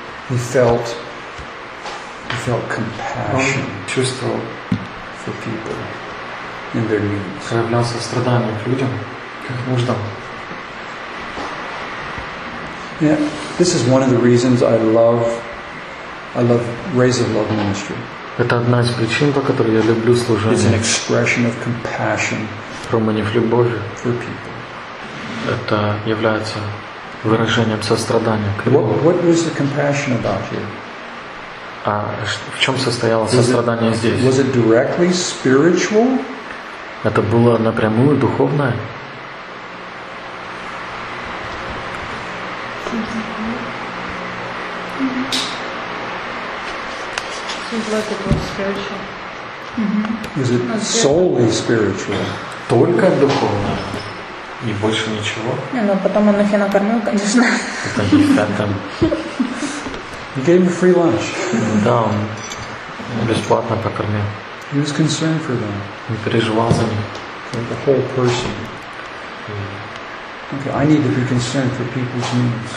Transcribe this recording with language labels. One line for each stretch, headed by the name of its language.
English: He felt compassion for people in their needs.
Russian: Проявлял сострадание к людям, как нуждам.
English: Yeah, this is one of the reasons I love Rays of Love Ministry.
Russian: Это одна из причин, по которой я люблю служение.
English: It's an expression of compassion.
Russian: Проявление любви
English: for people.
Russian: Это является выражением сострадания к людям.
English: What was the compassion about here?
Russian: А в чём состояло сострадание здесь?
English: Was it directly spiritual?
Russian: Это было напрямую духовное?
English: Is it solely spiritual?
Russian: Только духовно и больше ничего? Ну потом он нахи накормил, конечно. Это не так там.
English: He gave him a free lunch.
Russian: Да, он бесплатно покормил.
English: He was concerned for them.
Russian: Он переживал за них.
English: For the whole person. Okay, I need to be concerned for people's needs.